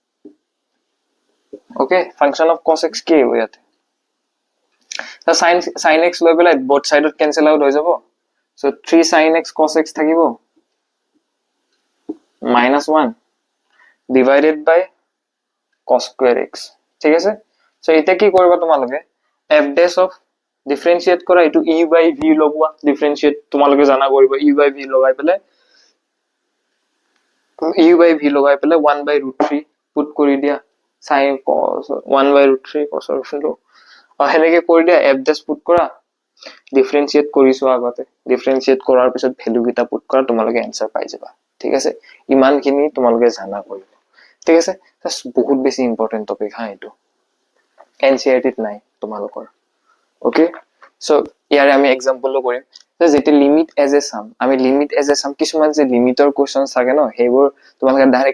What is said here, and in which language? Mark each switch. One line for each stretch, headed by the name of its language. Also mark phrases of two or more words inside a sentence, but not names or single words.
English: okay function of cos x
Assamese: কি হ'ব ইয়াতে তা
English: sin x
Assamese: লৈ পেলাই
English: both side cancel out
Assamese: হৈ যাব
English: so 3 sin x cos x
Assamese: থাকিব
English: minus 1 divided by cos square x
Assamese: ঠিক আছে সো এটা কি কৰিবা তোমালোকে
English: f dash of differentiate
Assamese: কৰা এটো
English: e by v
Assamese: লগোৱা differentiate তোমালোকে জানা কৰিবা
English: e by v
Assamese: লগাই পেলাই
English: e by v
Assamese: লগাই পেলাই
English: 1 by root 3
Assamese: পুট কৰি দিয়া
English: sin cos 1 by root 3 cos
Assamese: আৰু হেনেকে কৰি দিয়া
English: f dash
Assamese: পুট কৰা differentiate কৰিছো আগতে differentiate কৰাৰ পিছত ভ্যালু কিটা পুট কৰা তোমালোকে आंसर পাই যাবা ঠিক আছে ইমান খিনি তোমালোকে জানা কৰিবা ঠিক আছে বহুত বেছি
English: important topic
Assamese: হা এটো NCERT ত নাই তোমালোকৰ ওকে সো ইয়াৰে আমি एग्जांपल কৰিম যেতে
English: limit as a sum
Assamese: আমি
English: limit as a sum
Assamese: কিছুমান যে
English: limit question
Assamese: থাকে ন হেবোৰ তোমালোকে ডাইৰেক্ট